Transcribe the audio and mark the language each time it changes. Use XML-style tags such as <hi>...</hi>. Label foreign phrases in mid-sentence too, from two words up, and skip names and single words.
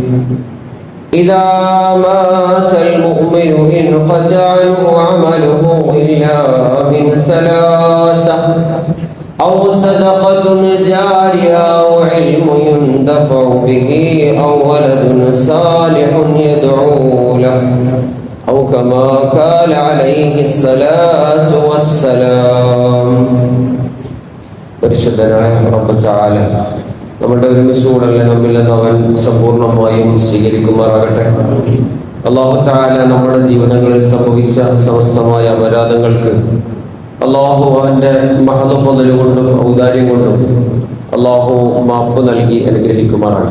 <ar>إذا مات المؤمن انقطع عنه عمله إلا من ثلاثة: أو صدقة جارية أو علم ينتفع به أو ولد صالح يدعو له أو كما قال عليه الصلاة والسلام.</ar> <ml>പരിശുദ്ധനായ റബ്ബ് തആല നമ്മുടെ ഒരുമിച്ചുകൂടലിനെ നമ്മിൽ നിന്ന് അവൻ സമ്പൂർണ്ണമായും സ്വീകരിക്കുമാറാകട്ടെ. അല്ലാഹു തആല നമ്മുടെ ജീവിതങ്ങളിൽ സംഭവിച്ച സമസ്തമായ അപരാധങ്ങൾക്ക് അല്ലാഹു അവന്റെ മഹദ് ഫള് കൊണ്ടും ഔദാര്യം കൊണ്ടും അല്ലാഹു മാപ്പ് നൽകി അനുഗ്രഹിക്കുമാറാകട്ടെ.</ml>